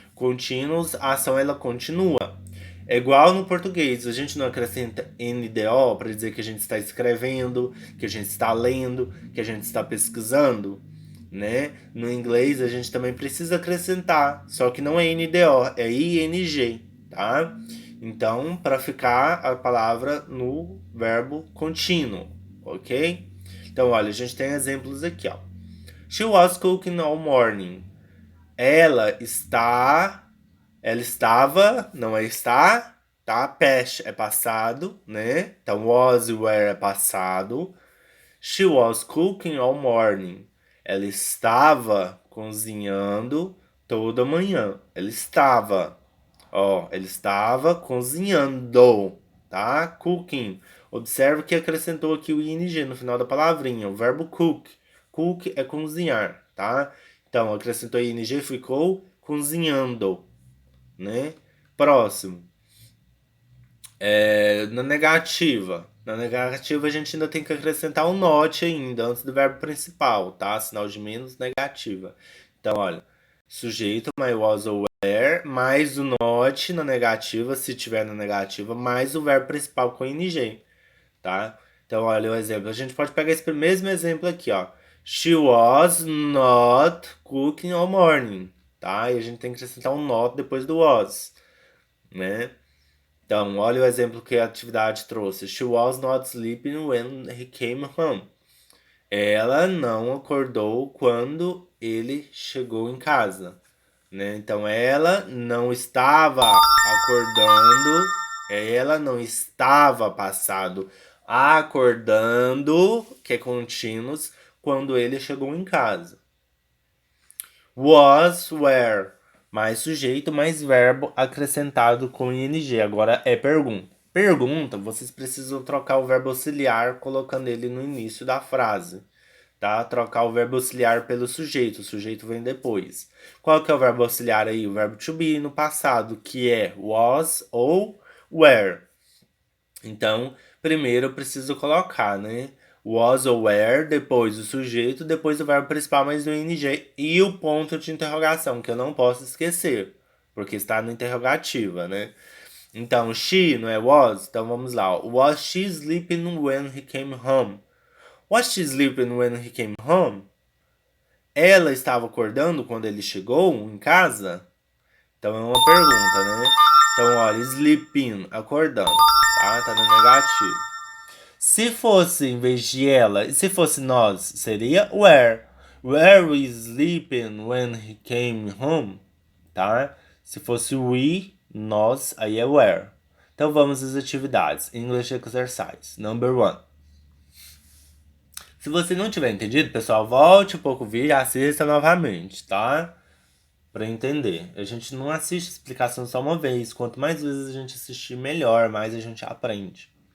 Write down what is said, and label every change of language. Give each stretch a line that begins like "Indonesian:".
Portuguese: Continuous, a ação ela continua. É igual no português, a gente não acrescenta NDO para dizer que a gente está escrevendo, que a gente está lendo, que a gente está pesquisando, né? No inglês a gente também precisa acrescentar, só que não é NDO, é ING, tá? Então, para ficar a palavra no verbo contínuo, ok? Então, olha, a gente tem exemplos aqui, ó.
English: She was cooking all morning.
Portuguese: Ela está ela estava, não é está, tá? Past é passado, né? Então, was e were é passado.
English: She was cooking all morning.
Portuguese: Ela estava cozinhando toda manhã. Ela estava, ó, ela estava cozinhando, tá? Cooking. Observe que acrescentou aqui o ing no final da palavrinha, o verbo cook. Cook é cozinhar, tá? Então, acrescentou ing, ficou cozinhando, né? Próximo. Na negativa. Na negativa a gente ainda tem que acrescentar um not ainda antes do verbo principal, tá? Sinal de menos negativa. Então, olha, sujeito, my was or were, mais o not na negativa, se tiver na negativa, mais o verbo principal com ing, tá? Então, olha o exemplo. A gente pode pegar esse mesmo exemplo aqui, ó.
English: She was not cooking all morning,
Portuguese: tá? E a gente tem que acrescentar um not depois do was, né? Então, olha o exemplo que a atividade trouxe.
English: She was not sleeping when he came home.
Portuguese: Ela não acordou quando ele chegou em casa, né? Então, ela não estava acordando. Ela não estava passado acordando, que é contínuos, quando ele chegou em casa. Was, were. Mais sujeito, mais verbo acrescentado com ing. Agora é pergunta. Pergunta, vocês precisam trocar o verbo auxiliar colocando ele no início da frase. Tá? Trocar o verbo auxiliar pelo sujeito. O sujeito vem depois. Qual que é o verbo auxiliar aí? O verbo to be no passado, que é was ou were. Então, primeiro eu preciso colocar, né? Was ou were, depois o sujeito, depois o verbo principal mais o ing e o ponto de interrogação, que eu não posso esquecer, porque está no interrogativa, né? Então, she não é was? Então vamos lá.
English: Was she sleeping when he came home? Was she sleeping when he came home?
Portuguese: Ela estava acordando quando ele chegou em casa? Então é uma pergunta, né? Então, olha, sleeping, acordando, tá? Tá no negativo. Se fosse em vez de ela, e se fosse nós, seria where.
English: Were we sleeping when he came home?
Portuguese: Tá? Se fosse we, nós, aí é where. Então vamos às atividades.
English: English exercise. Number one.
Portuguese: Se você não tiver entendido, pessoal, volte um pouco o vídeo e assista novamente, tá? Pra entender. A gente não assiste a explicação só uma vez. Quanto mais vezes a gente assistir, melhor, mais a gente aprende.